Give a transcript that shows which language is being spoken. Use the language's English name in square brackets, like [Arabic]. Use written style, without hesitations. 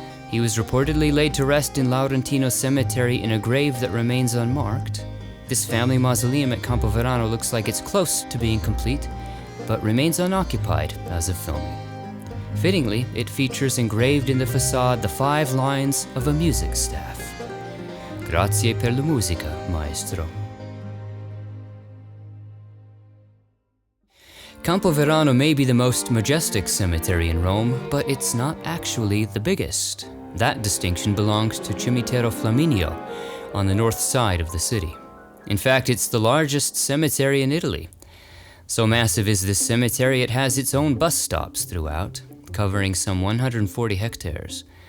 [English] He was reportedly laid to rest in Laurentino Cemetery in a grave that remains unmarked. This family mausoleum at Campo Verano looks like it's close to being complete, but remains unoccupied as of filming. Fittingly, it features engraved in the facade the 5 lines of a music staff. [Italian] Grazie per la musica, maestro. [English] Campo Verano may be the most majestic cemetery in Rome, but it's not actually the biggest. That distinction belongs to Cimitero Flaminio on the north side of the city. In fact, it's the largest cemetery in Italy. So massive is this cemetery, it has its own bus stops throughout, covering some 140 hectares.